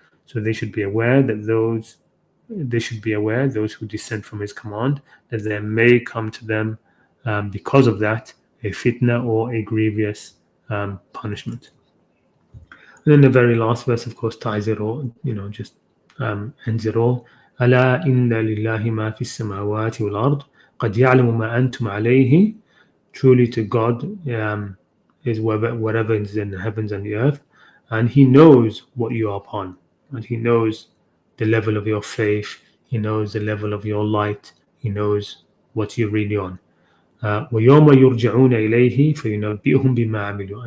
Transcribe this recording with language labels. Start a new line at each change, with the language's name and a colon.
English: So they should be aware those who dissent from his command, that there may come to them because of that a fitna or a grievous punishment. And then the very last verse, of course, ties it all, just ends it all.
Arabic: ألا إن لله ما في السماوات والأرض قد يعلم ما أنتم عليه.
English: Truly to God is whatever is in the heavens and the earth, and he knows what you are upon, and he knows the level of your faith, he knows the level of your light, he knows what you're really on.
Arabic: وَيَوْمَ يُرْجَعُونَ إِلَيْهِ فَيُنَبِّئُهُم بِمَا عَمِلُوا.